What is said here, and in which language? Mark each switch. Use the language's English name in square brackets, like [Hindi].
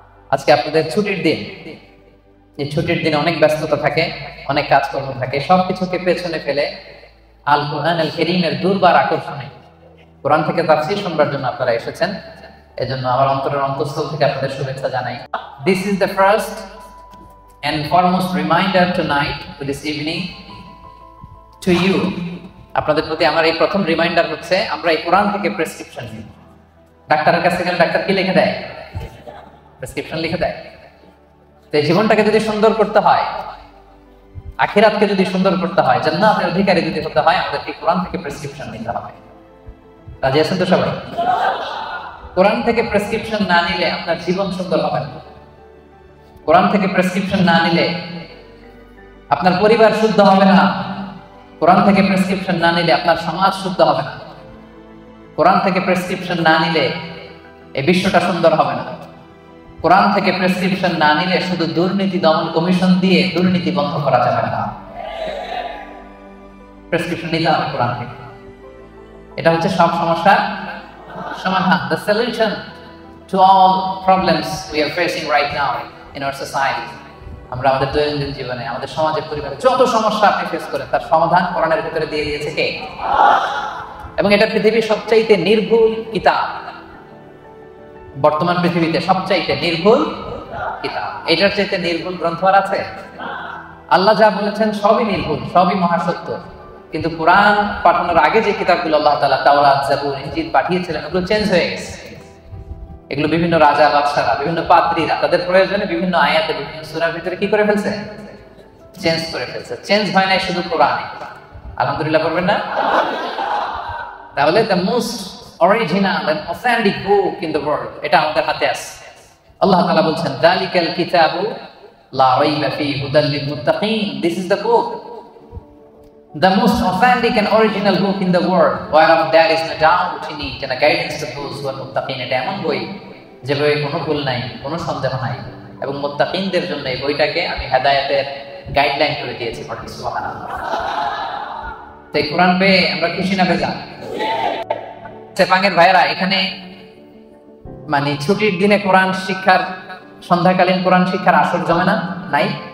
[Bangla] আজকে আপনাদের ছুটির দিন, এই ছুটির দিনে অনেক ব্যস্ততা থাকে, অনেক কাজকর্ম থাকে, সবকিছুকে পেছনে ফেলে আল কোরআন আল কারীমের দুর্বার আকর্ষণে কোরআন থেকে তাফসীর শুনবার জন্য আপনারা এসেছেন। এজন্য আমার অন্তরের অন্তঃস্থল থেকে আপনাদের শুভেচ্ছা জানাই। [English] This is the first and foremost reminder tonight, to this evening, to you. [Bangla] আপনাদের প্রতি আমার এই প্রথম রিমাইন্ডার হচ্ছে আমরা এই কোরআন থেকে প্রেসক্রিপশন নিই। ডাক্তারের কাছে গেলে ডাক্তার কি লিখে দেয়? প্রেসক্রিপশন লিখে দেয়। তো জীবনটাকে যদি সুন্দর করতে হয়, আখিরাতকে যদি সুন্দর করতে হয়, জান্নাতের অধিকারী যদি হতে হয়, আমাদেরকে কোরআন থেকে প্রেসক্রিপশন নিতে হবে। রাজি আছেন তো সবাই? কোরআন থেকে প্রেসক্রিপশন না নিলে আপনার জীবন সুন্দর হবে না। কোরআন থেকে প্রেসক্রিপশন না নিলে আপনার পরিবার শুদ্ধ হবে না। কোরআন থেকে প্রেসক্রিপশন না নিলে আপনার সমাজ শুদ্ধ হবে না। কোরআন থেকে প্রেসক্রিপশন না নিলে এই বিশ্বটা সুন্দর হবে না। কোরআন থেকে প্রেসক্রিপশন না নিলে শুধু দুর্নীতি দমন কমিশন দিয়ে দুর্নীতি বন্ধ করা যাবে না। প্রেসক্রিপশন নিতে হবে কোরআন থেকে। এটা হচ্ছে সব সমস্যার সমাধান। [English] The solution to all problems we are facing right now in our society. [Bangla] আমরা আমাদের দৈনন্দিন জীবনে, আমাদের সমাজে, পরিবারে যত সমস্যা আপনি ফেস করেন তার সমাধান কোরআনের ভিতরে দিয়ে দিয়েছে কে? এবং এটা পৃথিবীর সবচাইতে নির্ভুল কিতাব। বর্তমান পৃথিবীতে সবচাইতে নির্ভুল কিতাব। এটার চাইতে নির্ভুল গ্রন্থ আর আছে? আল্লাহ যা বলেছেন সবই নির্ভুল, সবই মহাসত্য। কিন্তু কোরআন পাঠানোর আগে যে কিতাবগুলো আল্লাহ তাআলা তাওরাত, জাবুর, ইনজিল পাঠিয়েছিলেন ওগুলো চেঞ্জ হয়ে গেছে। এগুলো বিভিন্ন রাজা বাদশারা, বিভিন্ন পাদ্রীরা তাদের প্রয়োজনে বিভিন্ন আয়াতে, বিভিন্ন সূরার ভিতরে কি করে ফেলছে? চেঞ্জ করে ফেলছে। চেঞ্জ হয় নাই শুধু কোরআনে। আলহামদুলিল্লাহ করবেন না? তাহলে [English] the most original and authentic book in the world [Bangla] এটা আমাদের হাতে আছে। আল্লাহ তাআলা বলছেন [Arabic] যালিকাল কিতাবু লা রাইবা ফীহি হুদাল লিল মুত্তাকিন। [English] This is the book, the most authentic and original book in the world, whereof there is no doubt in it, and a guidance to those who are muttaqin. [Bangla] এটা এমন বই যে বইয়ে কোনো ভুল নাই, কোনো সন্দেহ নাই, এবং মুত্তাকিনদের জন্য এই বইটাকে আমি হেদায়েতের গাইডলাইন করে দিয়েছি। সুবহানাল্লাহ। তাই কোরআন পেয়ে আমরা খুশি না বেজার? সেপাঙ্গের ভাইয়েরা, এখানে মানে ছুটির দিনে কোরআন শিক্ষার, সন্ধ্যাকালীন কোরআন শিক্ষার আসর জমে না? নাই?